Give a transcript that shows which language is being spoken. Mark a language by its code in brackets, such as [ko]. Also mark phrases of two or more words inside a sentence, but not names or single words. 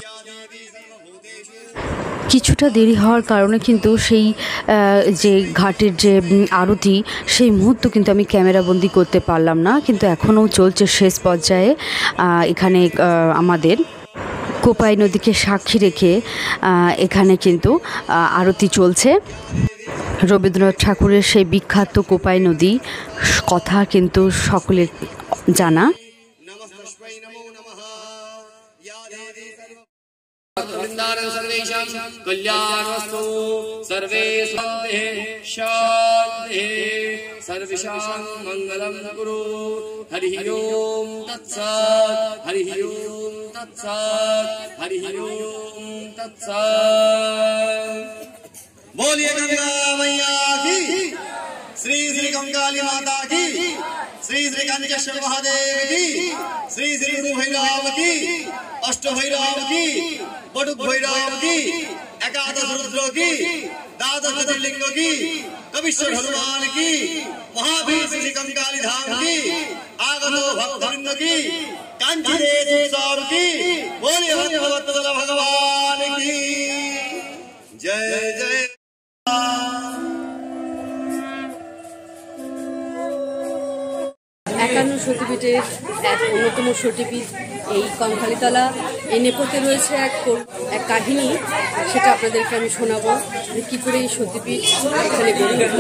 [bn] কিছুটা দেরি হওয়ার কারণে কিন্তু সেই যে ঘাটের যে আরতি সেই মুহূর্ত কিন্তু আমি ক্যামেরাবন্দি করতে পারলাম না, কিন্তু এখনও চলছে শেষ পর্যায়ে। এখানে আমাদের কোপাই নদীকে সাক্ষী রেখে এখানে কিন্তু আরতি চলছে। রবীন্দ্রনাথ ঠাকুরের সেই বিখ্যাত কোপাই নদী কথা কিন্তু সকলের জানা। [sa] कल्याणस्तु सर्वे शान्तिः सर्वेषां मङ्गलं कुरु। हरिः ओं तत्सत्, हरिः ओं तत्सत्, हरिः ओं तत्सत्। [hi] बोलिए गंगा मैया की, श्री श्री कंकाली माता की, श्री श्री कंकेश्वर महादेव की, श्री श्री गुरु भैरव की, अष्ट भैरव की, बटुक भैरव की, एकादश रुद्र की, द्वादश ज्योतिर्लिंग की, कपीश्वर हनुमान की, महावीर श्री कंकाली धाम की, आगतो भक्तवृंद की, कांची देश की, बोलिए भगवत भगवान की जय जय। [bn] একান্ন সতীপীঠের এক অন্যতম সতীপীঠ এই কঙ্কালীতলা। এই নেপথ্যে রয়েছে এক কাহিনী, সেটা আপনাদেরকে আমি শোনাবো যে কী করে এই সতীপীঠ এখানে গড়ে উঠল।